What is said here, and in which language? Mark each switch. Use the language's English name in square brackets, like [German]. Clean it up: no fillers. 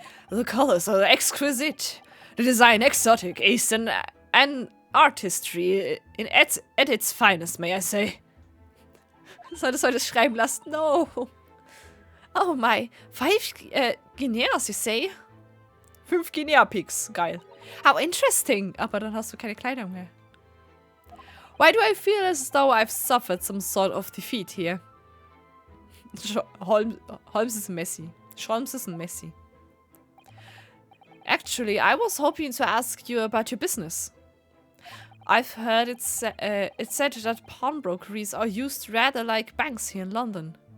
[English] The colors are exquisite. The design exotic. Eastern and artistry at its finest, may I say. [German] Solltest du das schreiben lassen? [English] No. Oh my. 5 Guineas, you say? 5 Guinea-Pigs. [German] Geil. [English] How interesting. [German] Aber dann hast du keine Kleidung mehr. [English] Why do I feel as though I've suffered some sort of defeat here? Holmes is messy. Holmes is messy. Actually, I was hoping to ask you about your business. I've heard it's said that pawnbrokeries are used rather like banks here in London.